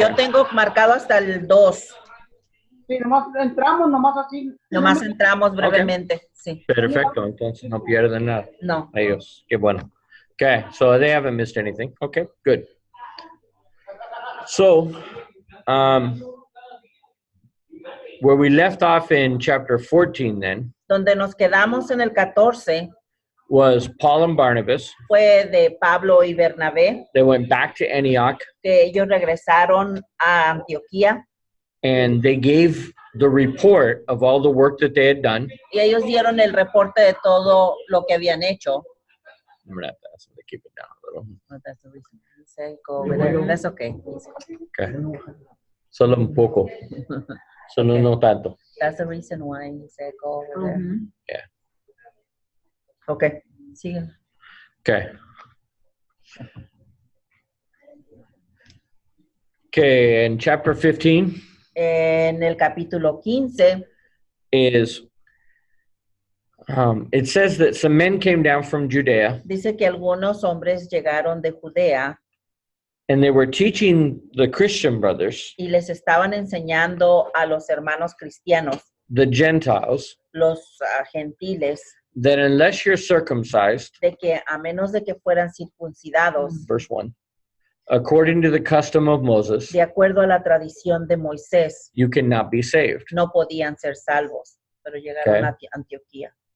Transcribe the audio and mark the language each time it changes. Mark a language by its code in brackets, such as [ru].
[es] Yo tengo marcado hasta el 2. Sí, nomás entramos, nomás así. Nomás entramos brevemente, okay. Sí. Perfecto, entonces no pierden nada. No. Ellos, qué bueno. [en] Okay, so they haven't missed anything. Okay, good. So, where we left off in chapter 14 then. [es] Donde nos quedamos en el 14. [en] Was Paul and Barnabas. [es] Fue de Pablo y Bernabé. [en] They went back to Antioch. [es] Que ellos regresaron a Antioquía. [en] And they gave the report of all the work that they had done. [es] Y ellos dieron el reporte de todo lo que habían hecho. [en] I'm gonna have to ask them to keep it down a little. Oh, that's the reason. Say, go over there. That's okay. [es] Okay. Solo un poco. Solo no tanto. [en] That's the reason why he said go over there. Yeah. [es] Okay. Sigue. [en] Okay. Okay, in chapter 15. [es] En el capítulo 15. [en] Is it says that some men came down from Judea. [es] Dice que algunos hombres llegaron de Judea. [en] And they were teaching the Christian brothers. [es] Y les estaban enseñando a los hermanos cristianos. [en] The Gentiles. [es] Los gentiles. [en] That unless you're circumcised. [es] De que a menos de que fueran circuncidados. [en] Verse 1. According to the custom of Moses. [es] De acuerdo a la tradición de Moisés. [en] You cannot be saved. [es] No podían ser salvos. Pero llegaron a Antioquía.